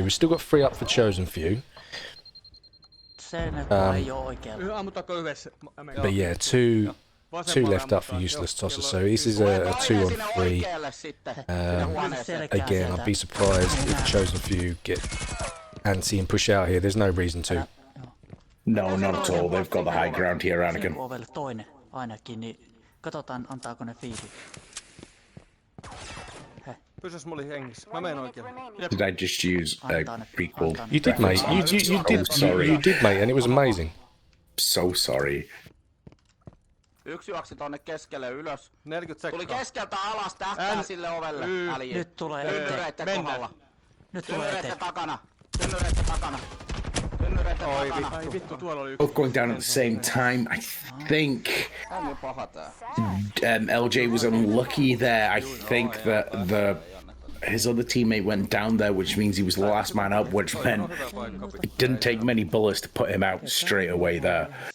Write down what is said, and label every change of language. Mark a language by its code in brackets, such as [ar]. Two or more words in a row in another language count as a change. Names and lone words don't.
[en] We've still got 3 up for Chosen Few. But yeah, two left up for useless tossers. So this is a 2 on 3. Again, I'd be surprised if Chosen Few get antsy and push out here. There's no reason to. No, not at all. They've got the high ground here, Anakin. [fi] Katsotaan, antaako ne fiili. Pysyis mulla hengissä. Mä menen oikein. [en] Did I just use a prequel? You did, mate. You did. Sorry. You did, mate, and it was amazing. So sorry. [fi] Yksi juoksi tonne keskelle ylös. 40 sekkaa. Tuli keskeltä alas, tähtää sille ovelle. Nyt tulee eteen. Kohdalla. Nyt tulee eteen. Takana. Tynnyreitten takana. Ai vittu, tuolla oli yksi. [en] Both going down at the same time. I think LJ was unlucky there. I think that his other teammate went down there, which means he was the last man up, which meant it didn't take many bullets to put him out straight away there.